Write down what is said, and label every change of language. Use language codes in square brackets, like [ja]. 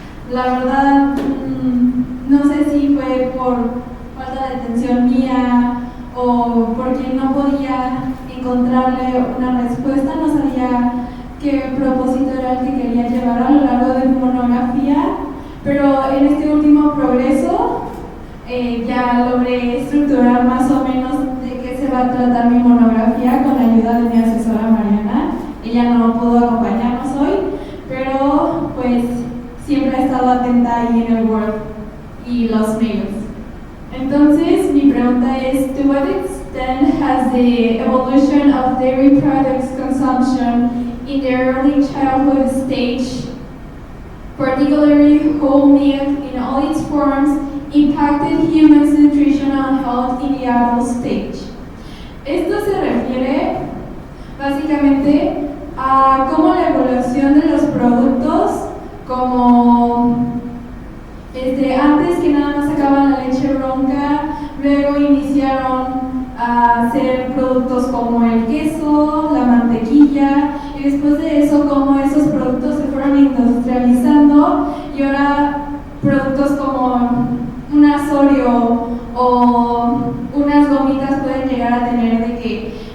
[es] La verdad, no sé si fue por falta de atención mía o porque no podía encontrarle una respuesta, no sabía qué propósito era el que quería llevar a lo largo de mi monografía, pero en este último progreso ya logré estructurar más o menos de qué se va a tratar mi monografía con la ayuda de mi asesora Mariana. Ella no pudo acompañarnos hoy, pero pues siempre ha estado atenta ahí en el Word y los mails. Entonces, mi pregunta es, [en] to what extent has the evolution of dairy products consumption in the early childhood stage, particularly whole milk in all its forms, impacted humans' nutritional health in the adult stage? [es] Esto se refiere básicamente a cómo la evolución de los productos, como antes que nada más sacaban la leche bronca, luego iniciaron a hacer productos como el queso, la mantequilla, y después de eso cómo esos productos se fueron industrializando y ahora productos como un Asorio o unas gomitas pueden llegar a tener de que